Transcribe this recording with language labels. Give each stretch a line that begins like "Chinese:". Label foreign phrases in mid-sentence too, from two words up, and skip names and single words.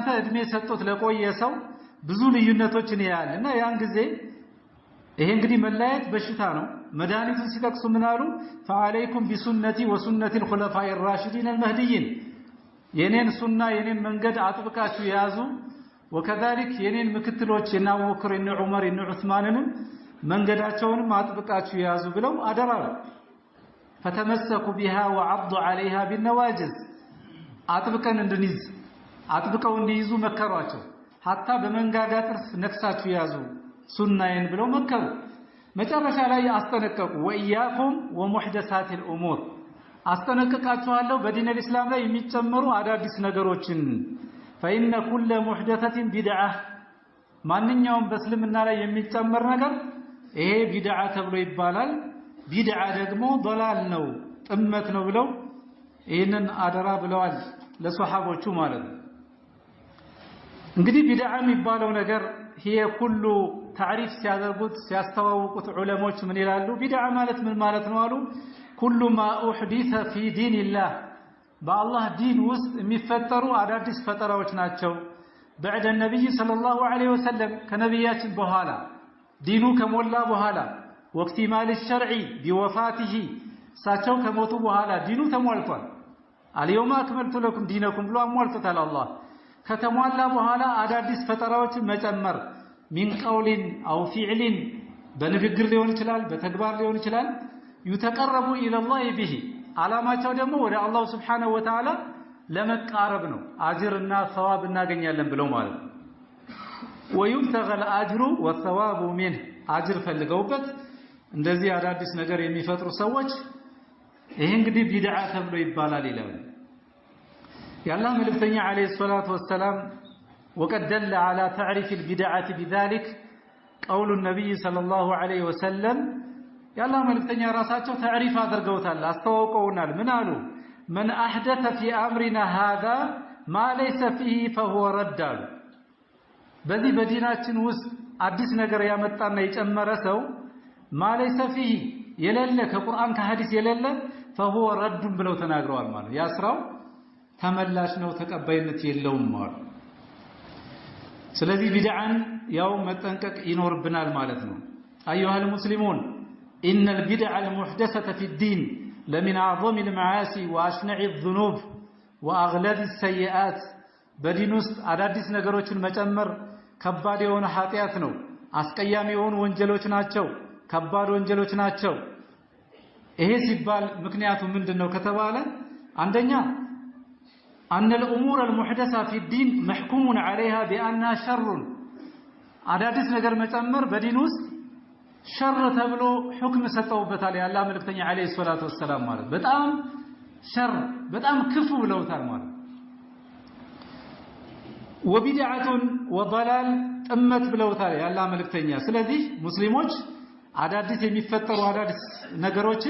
Amharic: እድሜ ሰጥቶት ለቆየ ሰው ብዙ ልዩነቶችን ያያልና ያን ጊዜ ይሄ እንግዲህ መለያየት በሽታ ነው መድኃኒቱን ሲጠቅሱ ምን አሉ
Arabic: فعليكم بسنتي وسنة الخلفاء الراشدين المهديين
Amharic: የኔን ሱና የኔን መንገድ አጥብቃችሁ ያዙ وكذلك የኔን ምክትሎች እና አቡ በክር እና ዑመር እና ዑስማንንም መንገዳቸውንም አጥብቃችሁ ያዙ ብለው አደራሉ
Arabic: فتمسكوا بها وعضوا عليها بالنواجذ
Amharic: አጥብቀን እንድንይዝ አጥብቀው እንዲይዙ መከሯቸው hatta በመንጋጋ ጥርስ ነክሳችሁ ያዙ ሱናዬን ብለው መከሩ መጨረሻ ላይ አስጠነቀቁ
Arabic: وإياكم ومحدثات الأمور
Amharic: አስጠነቀቃችኋለሁ በዲን الاسلام ላይ የሚጨመሩ አዳዲስ ነገሮችን
Arabic: فإن كل محدثة بدعة
Amharic: ማንኛውም በእስልምና ላይ የሚጨመር ነገር ይሄ ቢድዓ ተብሎ ይባላል ቢድዓ ደግሞ ضلال ነው ጥመት ነው ብለው ይሄንን አደራ ብለዋል ለሱሐቦቹ ማለት ነው እንግዲህ ቢድዓ የሚባለው ነገር
Arabic: هي كل تعريف
Amharic: ሲያደርጉት ሲያስተዋውቁት ዑለሞች ምን ይላሉ ቢድዓ ማለት ምን ማለት ነው አሉ
Arabic: كل ما احدث في دين الله
Amharic: በአላህ ዲን ውስጥ የሚፈጠሩ አዳዲስ ፈጠራዎች ናቸው
Arabic: بعد النبي صلى الله عليه وسلم
Amharic: ከነብያችን በኋላ ዲኑ ከሞላ በኋላ
Arabic: واكتمال الشرع بوفاته
Amharic: ሳቸው ከሞቱ በኋላ ዲኑ ተሟልቷል
Arabic: اليوم اكملت لكم دينكم
Amharic: ብሎ አሟልቶታል አላህ ከተሟላ በኋላ አዳዲስ ፈጠራዎችን መጨመር
Arabic: من قول او فعل
Amharic: በንግግር ሊሆን ይችላል በተግባር ሊሆን ይችላል
Arabic: يتقرب الى الله به
Amharic: አላማቸው ደግሞ ወደ አላህ
Arabic: سبحانه وتعالى
Amharic: ለመቃረብ ነው አጅርና ثواب እናገኛለን ብለው ማለት ነው
Arabic: ويبتغى الاجر والثواب منه
Amharic: አጅር ፈልገውበት እንደዚህ አዳዲስ ነገር የሚፈጥሩ ሰዎች ይሄ እንግዲህ ቢድዓ ተብሎ ይባላል ይላል ያላህ መልእክተኛ
Arabic: عليه الصلاة والسلام وقد دل على تعريف البدعة بذلك قول النبي صلى الله عليه وسلم
Amharic: ያላህ መልእክተኛ ራሳቸው
Arabic: تعريف
Amharic: አድርገውታል አስተዋውቀውናል ምን አሉ
Arabic: من احدث في امرنا هذا ما ليس فيه فهو رد
Amharic: በዚህ በዲናችን ውስጥ አዲስ ነገር ያመጣና የጨመረ ሰው
Arabic: ما ليس فيه
Amharic: የሌለ ከቁርአን ከሐዲስ የሌለ
Arabic: فهو رد
Amharic: ብለው ተናግረዋል ማለት ያ ስራው ተመላሽ ነው ተቀባይነት የለውም ማለት ስለዚህ ቢድዓን ያው መጠንቀቅ ይኖርብናል ማለት ነው
Arabic: ايها المسلمون ان البدع المحدثه في الدين لمن اعظم المعاصي واشنع الذنوب واغلظ السيئات
Amharic: በዲን ውስጥ አዳዲስ ነገሮችን መጨመር ከባድ የሆነ ኃጢያት ነው አስቀያሚ የሆኑ ወንጀሎች ናቸው ከባድ ወንጀሎች ናቸው ይሄ ሲባል ምክንያቱ ምንድነው ከተባለ አንደኛ
Arabic: ان الامور المحدثه في الدين محكوم عليها بانها شر
Amharic: አዳዲስ ነገር መጨመር በዲን ውስጥ ሸር ተብሎ ሁክም ሰጠውበታል ያላህ መልእክተኛ
Arabic: عليه الصلاة والسلام
Amharic: ማለት በጣም ሸር በጣም ክፉ ብለውታል ማለት
Arabic: وبدعه وضلال
Amharic: ጥመት ብለውታል ያላህ መልእክተኛ ስለዚህ ሙስሊሞች አዳዲስ የሚፈጠሩ አዳዲስ ነገሮችን